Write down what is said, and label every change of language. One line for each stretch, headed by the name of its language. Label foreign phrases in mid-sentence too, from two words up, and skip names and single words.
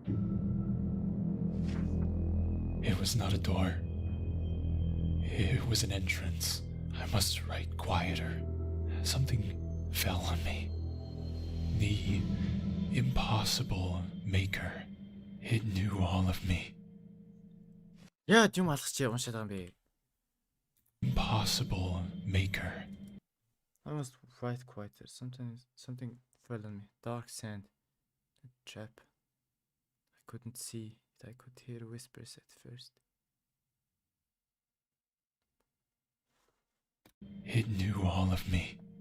English: It was not a door. It was an entrance. I must write quieter. Something fell on me. The impossible maker. It knew all of me.
Mongolian: Яа юм алгах чи уншаад байгаа юм бэ?
English: Impossible maker. I must write quieter. Something fell on me. Dark sand. A trap. I couldn't see it. I could hear whispers at first. It knew all of me.